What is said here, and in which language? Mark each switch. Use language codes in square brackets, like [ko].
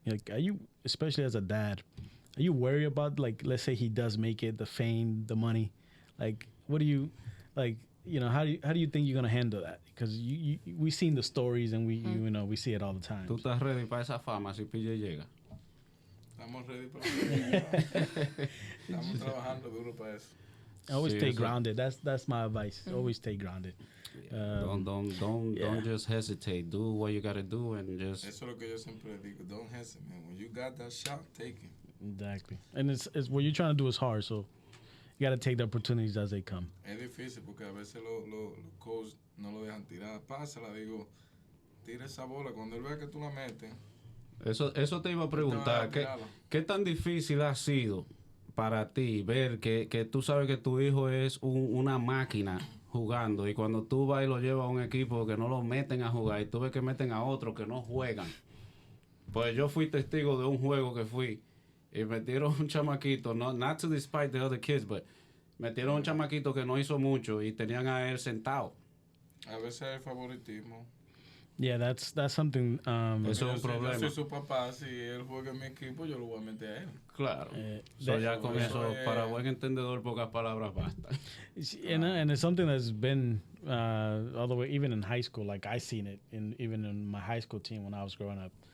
[en] Like, are you, especially as a dad, are you worried about, like, let's say he does make it, the fame, the money? Like, what do you, like, how do you think you're gonna handle that? Because we've seen the stories and we see it all the time. [es] ¿Tú estás ready para esa fama si PJ llega? Estamos ready para eso. Estamos trabajando duro para eso. [en] Always stay grounded. That's my advice. Always stay grounded. Don't just hesitate. Do what you gotta do and just. [es] Eso es lo que yo siempre digo. [en] Don't hesitate, man. When you got that shot, take it. Exactly. And it's what you're trying to do is hard, so you gotta take the opportunities as they come. [es] Es difícil porque a veces los coaches no lo dejan tirar. Pásala, digo, tira esa bola. Cuando él vea que tú la metes. Eso te iba a preguntar. ¿Qué tan difícil ha sido para ti ver que tú sabes que tu hijo es una máquina jugando y cuando tú vas y lo llevas a un equipo que no lo meten a jugar y tú ves que meten a otros que no juegan? Pues yo fui testigo de un juego que fui y metieron un chamaquito, [en] not to despite the other kids, [es] but metieron un chamaquito que no hizo mucho y tenían a él sentado. A veces hay favoritismo. [en] Yeah, that's something. [es] Eso es un problema. Yo soy su papá, si él juega en mi equipo, yo lo voy a meter a él. Claro. Ya con eso, para buen entendedor, pocas palabras bastan. [en] And it's something that's been all the way, even in high school. Like I seen it even in my high school team when I was growing up.